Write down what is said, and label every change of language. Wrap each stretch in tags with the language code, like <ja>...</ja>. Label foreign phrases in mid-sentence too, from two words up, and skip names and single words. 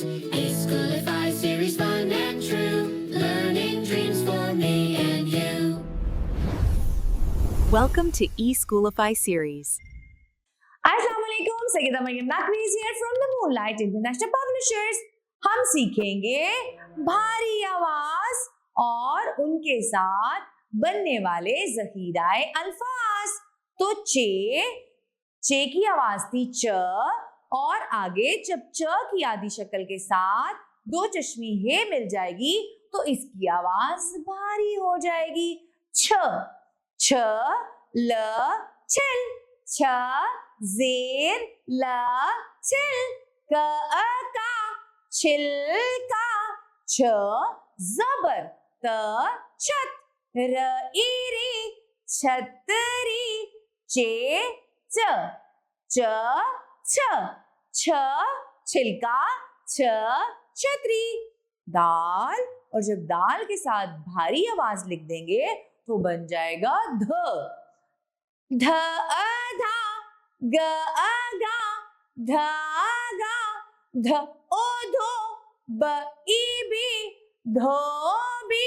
<en>eSchoolify series, fun and true. Learning dreams for me and you. Welcome to eSchoolify series. Assalamualaikum, Sayyida Maryam Naqvi is here from the Moonlight International Publishers.</en> <ur>ہم سیکھیں گے بھاری آواز اور ان کے ساتھ بننے والے ذخیرۂ الفاظ. تو چے کی آواز تھی چ اور آگے جب چ کی آدھی شکل کے ساتھ دو چشمی ہے مل جائے گی تو اس کی آواز بھاری ہو جائے گی. چھ چھ ل چھل، چھ زیر ل چھل، ک کا چھلکا, چھ زبر ت چھت، ر ای ری چھتری، چے چ چھ چھلکا، چھ چھتری. دال، اور جب دال کے ساتھ بھاری آواز لکھ دیں گے تو بن جائے گا دھ، دھ دھا، گ گا، دھا گا، دھ او دھو، ب ای بی، دھوبی.</ur>